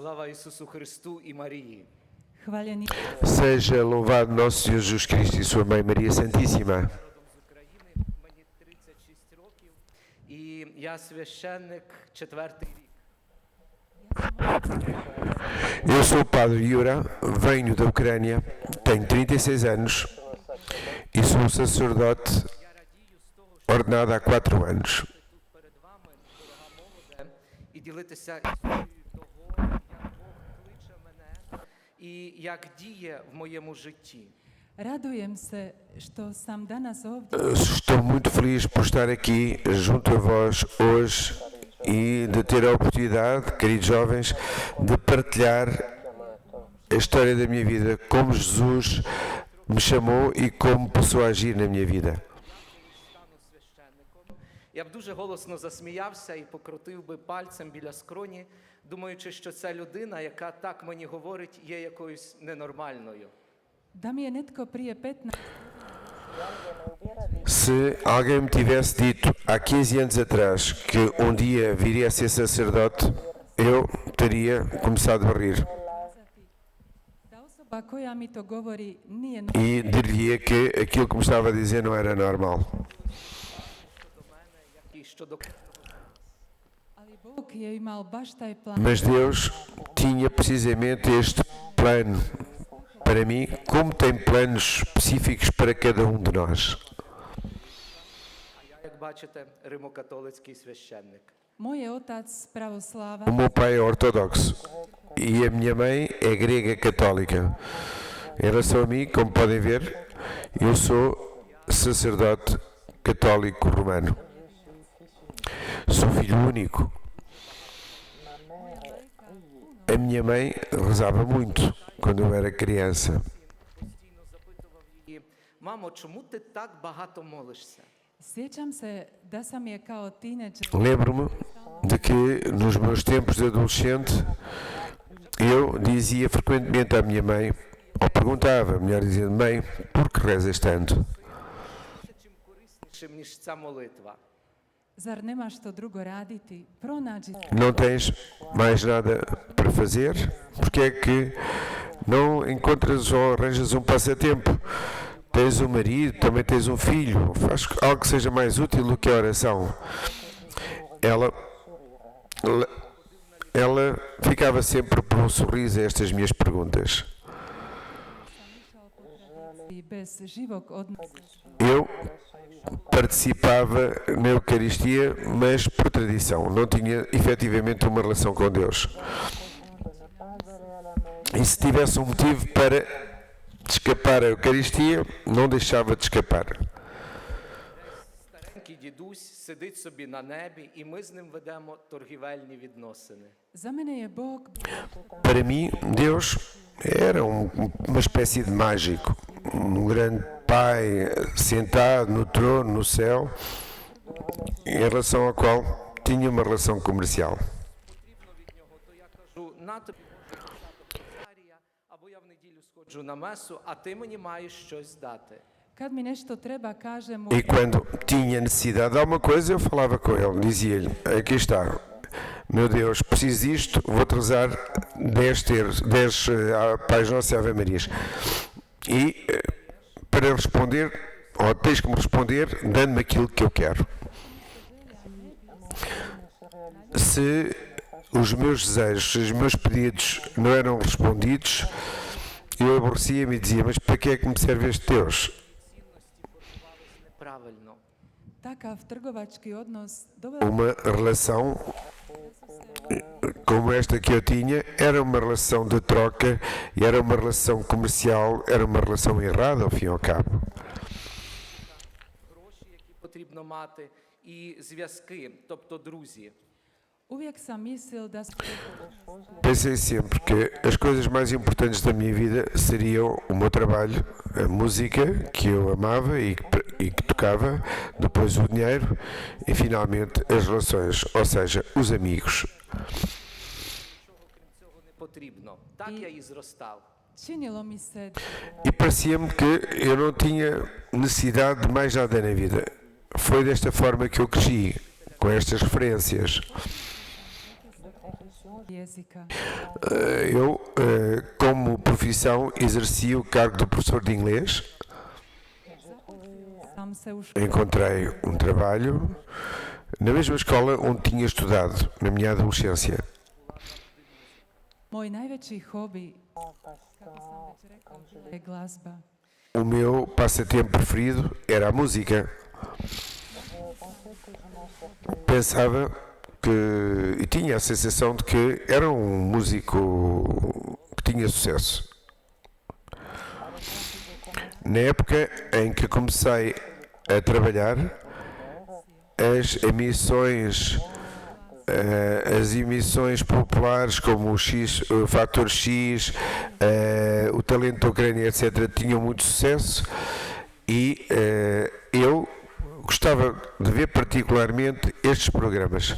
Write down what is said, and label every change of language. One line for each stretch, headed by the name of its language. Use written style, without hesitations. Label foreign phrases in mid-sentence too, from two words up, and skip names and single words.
Ukrainian: Ісусу Христу і Марії. Хваленý
Portuguese: Seja louvado nosso Senhor Jesus Cristo e sua Mãe Maria Santíssima.
Ukrainian: Родом з України, мені 36 rokів, і я священник 4-й рік.
Portuguese: Eu sou o Padre Yura, venho da Ucrânia, tenho 36 anos e sou sacerdote
Ukrainian: Я радію з того, що
Portuguese: ordenado há 4 anos.
Ukrainian: тут перед вами, дорога молоде, і ділитися історією того, як Бог кличе мене і як діє в моєму житті.
Croatian: Radujem sa, što sam danas ovdje
Portuguese: Estou muito feliz por estar aqui junto a vós hoje e de ter a oportunidade, queridos jovens, de partilhar a história da minha vida, como Jesus me chamou e como passou a agir na minha vida.
Ukrainian: Стану священником. Я б дуже голосно засміявся і покрутив би пальцем біля скроні, думаючи, що ця людина, яка так мені говорить, є якоюсь ненормальною.
Croatian: da mi je netko prije 15
Portuguese: Se alguém me tivesse dito há 15 anos atrás que um dia viria a ser sacerdote, eu teria começado a rir
Croatian: ta osoba koja mi to govori nije
Portuguese: e diria que aquilo que me estava a dizer não era normal.
Ukrainian: Щодо мене, як і щодо
Croatian: ali Bog je imao baš taj plan.
Portuguese: Mas Deus tinha precisamente este plano para mim, como tem planos específicos para cada um de nós.
Ukrainian: А я, як бачите, римокатолицький священник.
Croatian: Moj je otac pravoslava,
Portuguese: O meu pai é ortodoxo e a minha mãe é grega católica. Em relação a mim, como podem ver, eu sou sacerdote católico romano. Sou filho único. A minha mãe rezava muito quando eu era criança.
Ukrainian: Постійно запитував її: мамо, чому ти так багато молишся?
Croatian: sjećam se da sam je kao tineđer
Portuguese: Lembro-me de que nos meus tempos de adolescente eu dizia frequentemente à minha mãe, ou perguntava, melhor dizendo, mãe, por que rezas tanto?
Ukrainian: Чим кориснішим, ніж ця молитва?
Croatian: zar nemaš što drugo raditi, pronađi
Portuguese: Não tens mais nada para fazer? Porque é que não encontras ou arranjas um passatempo? Tens um marido, também tens um filho, faz algo que seja mais útil do que a oração. Ela ficava sempre por um sorriso a estas minhas perguntas.
Croatian: i bez živog odnosa.
Portuguese: Eu participava na Eucaristia, mas por tradição, não tinha efetivamente uma relação com Deus. E se tivesse um motivo para escapar à Eucaristia, não deixava de escapar.
Ukrainian: Старенький дідусь сидить собі на небі, і ми з ним ведемо торгівельні відносини.
Croatian: Za mene je Bog
Portuguese: Para mim, Deus era uma espécie de mágico, um grande Pai sentado no trono, no céu, em relação ao qual tinha uma relação comercial.
Ukrainian: Потрібно від нього, то я кажу: на тобі Арія, або я в неділю сходжу на месу, а ти мені маєш щось дати.
Croatian: kad mi nešto treba kaže mu
Portuguese: E quando tinha necessidade de alguma coisa, eu falava com ele, dizia-lhe, aqui está, meu Deus, preciso disto, vou-te rezar 10 Pais Nossos e Ave Marias. E para responder, ou tens que me responder, dando-me aquilo que eu quero. Se os meus desejos, os meus pedidos não eram respondidos, eu aborrecia-me e dizia, mas para que é que me serve este Deus?
Ukrainian: Неправильно.
Croatian: takav trgovački odnos doveo
Portuguese: Uma relação como esta que eu tinha era uma relação de troca e era uma relação comercial, era uma relação errada ao fim e ao cabo.
Ukrainian: Гроші, які потрібно мати, і зв'язки, тобто друзі.
Croatian: uvijek sam mislil da su
Portuguese: Pensei sempre que as coisas mais importantes da minha vida seriam o meu trabalho, a música que eu amava e que tocava, depois o dinheiro e finalmente as relações, ou seja, os amigos.
Ukrainian: Нічого крім цього не потрібно. Так я і зростав.
Croatian: činilo mi se
Portuguese: E parecia-me que eu não tinha necessidade de mais nada na vida. Foi desta forma que eu cresci, com estas referências.
Croatian: je jezika.
Portuguese: Eu, como profissão, exerci o cargo de professor de inglês.
Slovak: Sam se už
Portuguese: Encontrei um trabalho na mesma escola onde tinha estudado na minha adolescência.
Slovak: môj najväčší hobby,
Croatian: kako sam već rekla, je glazba.
Portuguese: O meu passatempo preferido era a música. Pensava que, e tinha a sensação de que era um músico que tinha sucesso. Na época em que comecei a trabalhar, as emissões populares como o Fator X, o Talento da Ucrânia, etc., tinham muito sucesso e eu gostava de ver particularmente estes programas.